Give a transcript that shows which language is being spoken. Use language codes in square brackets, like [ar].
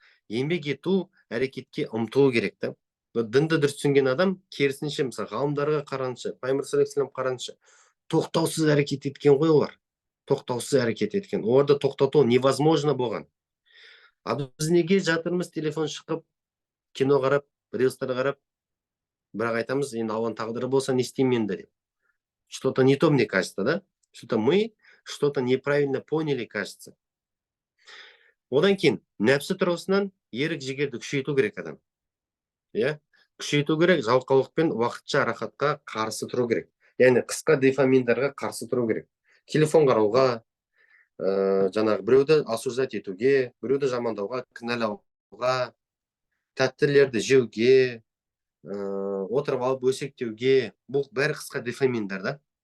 [kk] Еңбек ету, әрекетке ұмтылу керек та. Дінді дұрыс түсінген адам керісінше, мысалы, ғалымдарға қарағанша, пайғамбар саллаллаху алейхи қарағанша, тоқтаусыз әрекет еткен ғой олар. Тоқтаусыз әрекет еткен. Оларды тоқтату невозможно болған. А біз неге жатырмыз, телефон шығып, кино қарап, рилстар қарап, бірақ айтамыз, енді Алланың тағдыры болса не істеймін енді деп. [ru] Что-то не то, мне кажется, да? Что-то мы что-то неправильно поняли, кажется. [kk] Одан кейін нәпсі тұрғысынан ерік жігерді күшейту керек адам. Иә, күшейту керек, жалқаулықпен уақытша рахатқа қарсы тұру керек. Яғни қысқа дофаминдарға қарсы тұру керек. Телефон қарауға, жаңағы біреуді осуждать етуге, біреуді жамандауға, кінәлауға, тәттілерді жеуге, отырып алып өсектеуге, бұл бәрі қысқа дофаминдар да.